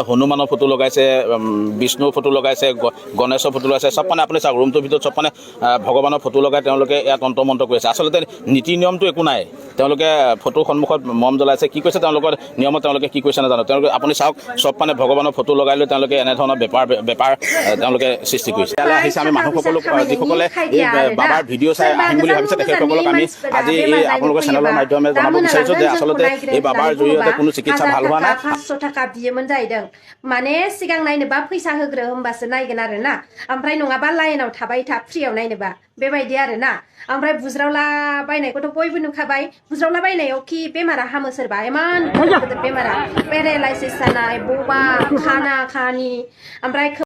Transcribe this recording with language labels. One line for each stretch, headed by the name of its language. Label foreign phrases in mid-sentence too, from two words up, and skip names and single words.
Assamese: হনুমানৰ ফটো লগাইছে বিষ্ণুৰ ফটো লগাইছে গণেশৰ ফটো লগাইছে চব মানে আপুনি চাওক ৰুমটোৰ ভিতৰত চব মানে ভগৱানৰ ফটো লগাই তেওঁলোকে ইয়াত তন্ত্ৰ কৰিছে আচলতে নীতি নিয়মটো একো নাই তেওঁলোকে ফটোৰ সন্মুখত মম জ্বলাইছে কি কৈছে তেওঁলোকৰ নিয়মত তেওঁলোকে কি কৈছে নাজানো তেওঁলোকে আপুনি চাওক চব মানে ভগৱানৰ ফটো লগাই লৈ তেওঁলোকে এনেধৰণৰ বেপাৰ তেওঁলোকে সৃষ্টি কৰিছে ইয়ালৈ আহিছে আমি মানুহসকলক যিসকলে এই বাবাৰ ভিডিঅ' চাই আহিম বুলি ভাবিছে তেখেতসকলক আমি আজি এই আপোনালোকৰ চেনেলৰ মাধ্যমে জনাব বিচাৰিছোঁ যে আচলতে এই বাবাৰ জৰিয়তে কোনো চিকিৎসা ভাল হোৱা নাই
Bodo: 500 थाखा बियोमोन जाहैदों माने सिगां नायनोबा फैसा होग्रो होमबासो नायगोन आरो ना ओमफ्राय नङाबा लाइनाव थाबाय था फ्रियाव नायनोबा बेबायदि आरो ना ओमफ्राय बुज्रावला बायनायखौथ' बयबो नुखाबाय बुज्रावला बायनायाव कि बेमारा हामो सोरबा इमान गिदिर बेमारा पेरालाइसिस जानाय बबा खाना खानि ओमफ्राय